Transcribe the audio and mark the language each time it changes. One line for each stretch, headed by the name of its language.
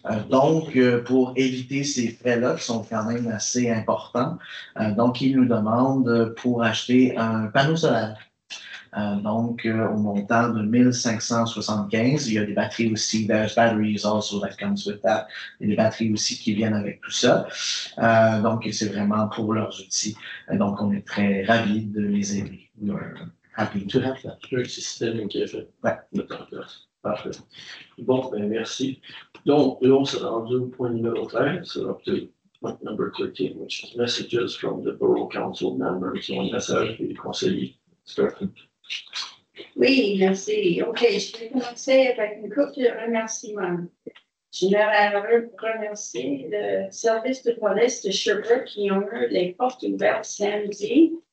French: Donc, pour éviter ces frais-là, qui sont quand même assez importants, donc, ils nous demandent pour acheter un panneau solaire. Donc, au montant de 1575. Il y a des batteries aussi.
English: There's batteries also that comes with that.
French: Il y a des batteries aussi qui viennent avec tout ça. Donc, c'est vraiment pour leurs outils. Donc, on est très ravis de les aider.
English: We are happy to have that.
French: Le système qui est fait. Ouais. Parfait. Bon, ben merci. Donc, là, on s'est rendu au point numéro 13. C'est
English: up to point number 13, which is messages from the Borough Council members.
French: Un message des conseillers. Oui, merci. OK, je vais commencer avec une couple de remerciements. J'aimerais remercier le service de police de Sherbrooke qui ont eu les portes ouvertes samedi.